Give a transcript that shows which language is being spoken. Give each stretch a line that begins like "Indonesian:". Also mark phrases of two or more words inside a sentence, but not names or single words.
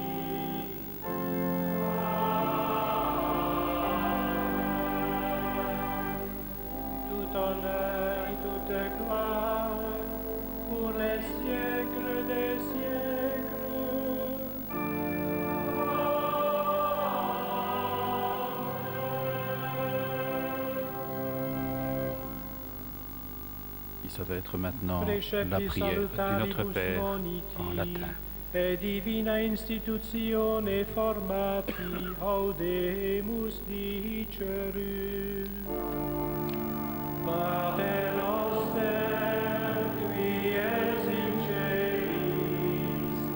French: tout honneur et toute gloire pour les siècles des siècles. Ça va être maintenant la prière du Notre Père en latin.
Latin: E divina institutione formati audemus dicerum. Pater noster, qui es in celis,